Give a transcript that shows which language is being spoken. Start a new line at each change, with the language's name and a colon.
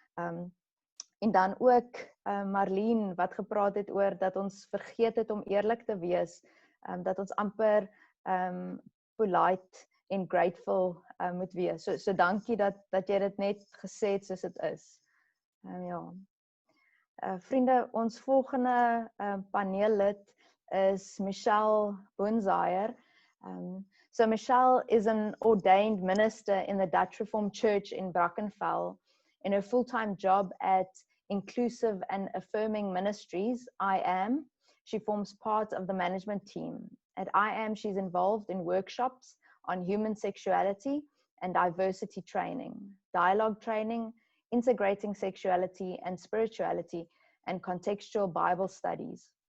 Afrikaans: En dan ook Marlene wat gepraat het oor dat ons vergeet het om eerlik te wees, dat ons amper polite en grateful moet wees. So dankie dat jy dit net gesê het soos dit is. Ja. Vriende, ons volgende paneellid is Michelle Boonzaaier.
English: So Michelle is an ordained minister in the Dutch Reformed Church in Brackenfell. In her full-time job at Inclusive and Affirming Ministries, IAM, she forms part of the management team. At IAM, she's involved in workshops on human sexuality and diversity training, dialogue training, integrating sexuality and spirituality, and contextual Bible studies.